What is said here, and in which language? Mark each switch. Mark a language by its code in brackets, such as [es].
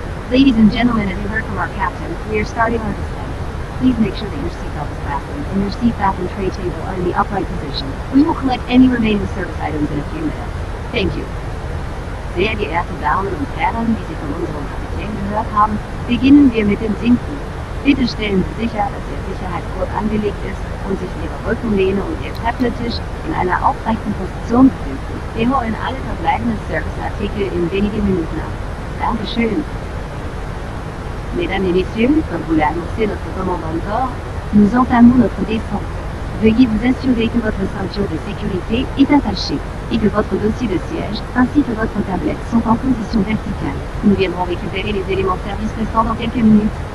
[en] Ladies and gentlemen, as you heard from our captain, we are starting our descent. Please make sure that your seatbelt is fastened and your seat back and tray table are in the upright position. We will collect any remaining service items in a few minutes. Thank you. [de] Sehr geehrte Damen und Herren, wie Sie von unserem Kapitän gehört haben, beginnen wir mit dem Sinken. Bitte stellen Sie sicher, dass Ihr Sicherheitsgurt angelegt ist und sich Ihre Rückenlehne und Ihr Tablettisch in einer aufrechten Position befinden. Wir holen alle verbleibenden Serviceartikel in wenigen Minuten ab. Dankeschön. [fr] Mesdames et messieurs, comme vous l'a annoncé notre commandant de bord, nous entamons notre descente. Veuillez vous assurer que votre ceinture de sécurité est attachée et que votre dossier de siège ainsi que votre tablette sont en position verticale. Nous viendrons récupérer les éléments de service restants dans quelques minutes.